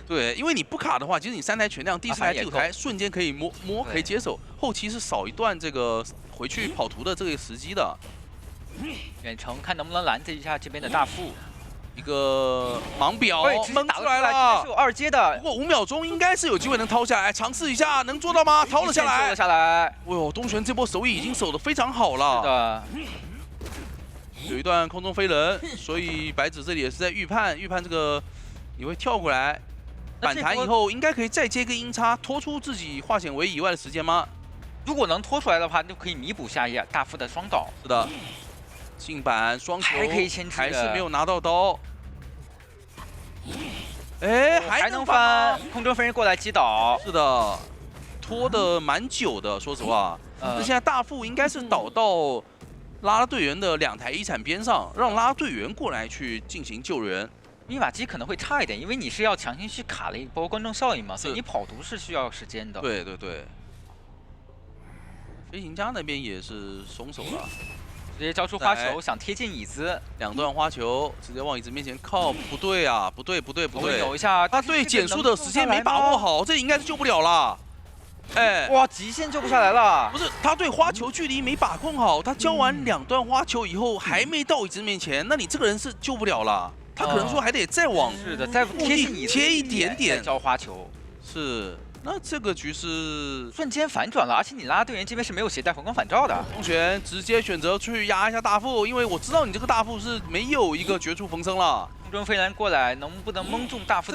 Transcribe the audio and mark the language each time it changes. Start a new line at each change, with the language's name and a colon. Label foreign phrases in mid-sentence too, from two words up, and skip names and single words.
Chinese: 對，因為你不卡的話，其實你3台全亮，第4台、第5台瞬間可以摸可以接手，後期是少一段這個回去跑圖的這個時機的。遠程看能不能攔截一下這邊的大副。一個盲表蒙出來了，是有2阶的。不過5秒鐘應該是有機會能掏下來，嘗試一下能做到嗎？掏了下來，掏了下來。哎呦，東玄這波手艺已經守得非常好了。是的。有一段空中飞人，所以白子這裡也是在預判這個你會跳過來，反彈以後應該可以再接個音叉，拖出自己化險為夷以外的時間嗎？如果能拖出來的話，就可以彌補下一大副的雙倒。是的，近板雙球還可以牵制，還是沒有拿到刀。哎，還能翻，空中飞人過來擊倒。是的，拖得蠻久的，說實話。那現在大副應該是倒到拉拉隊員的2台遺產邊上，讓拉拉隊員過來去進行救援。密碼機可能会差一点，因为你是要强行去卡了一波观众效应嘛，所以你跑毒是需要时间的。对对对。飞行家那边也是松手了，直接交出花球，想贴近椅子。 2段花球直接往椅子面前靠，不对啊，不对。扭一下，他对减速的时间没把握好，这应该是救不了了。哎，哇，极限救不下来了。不是，他对花球距離没把控好，他交完2段花球以後還沒到椅子面前，那你這個人是救不了了。他可能說還得再往是的，再貼一點點交花球。是。那這個局是瞬間反轉了，而且你拉拉隊員這邊是沒有攜帶回光返照的。東玄直接選擇去壓一下大副，因為我知道你這個大副是沒有一個絕處逢生了。空中飛人過來，能不能蒙中大副？